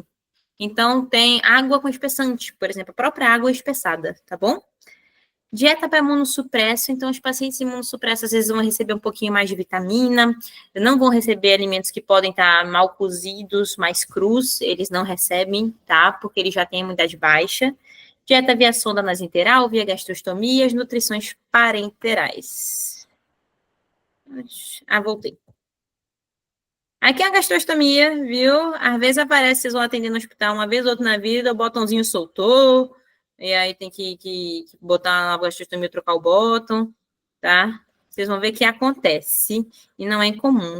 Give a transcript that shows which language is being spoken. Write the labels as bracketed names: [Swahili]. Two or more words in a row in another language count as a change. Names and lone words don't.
[Portuguese] Então, tem água com espessante, por exemplo, a própria água espessada, tá bom? Dieta para imunossupresso, então os pacientes imunossupressos às vezes vão receber um pouquinho mais de vitamina, não vão receber alimentos que podem estar mal cozidos, mais crus, eles não recebem, tá? Porque eles já têm imunidade baixa. Dieta via sonda nasoenteral, via gastrostomias, nutrições parenterais. Voltei. Aqui é a gastrostomia, viu? Às vezes aparece, vocês vão atender no hospital uma vez ou outra na vida, o botãozinho soltou, e aí tem que botar na gastrostomia, trocar o botão, tá? Vocês vão ver que acontece e não é incomum.